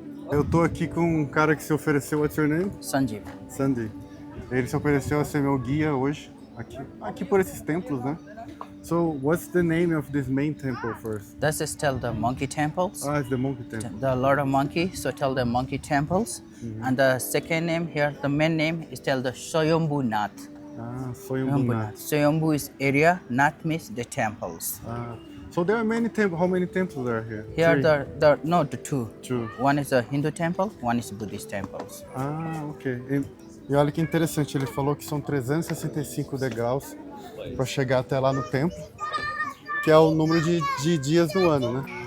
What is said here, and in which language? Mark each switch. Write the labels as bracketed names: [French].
[Portuguese] Eu tô aqui com um cara que se ofereceu. [English] What's your name? Sanjeev. Sandy. [Portuguese] Ele se ofereceu a ser meu guia hoje, aqui por esses templos, né? [English] So, what's the name of this main temple first? This is still the monkey temples. Ah, it's the monkey temple. The Lord of Monkey, so tell the monkey temples. And the second name here, the main name is tell the Swayambhu Nath. Ah, Swayambhu. Swayambhu is area, Nath means the temples. Ah, so there are many temples. How many temples are here? Here Three. the two. Two. One is a Hindu temple, one is Buddhist temples. Ah, ok. [Portuguese] E olha que interessante, ele falou que são 365 degraus para chegar até lá no templo, que é o número de dias no ano, né?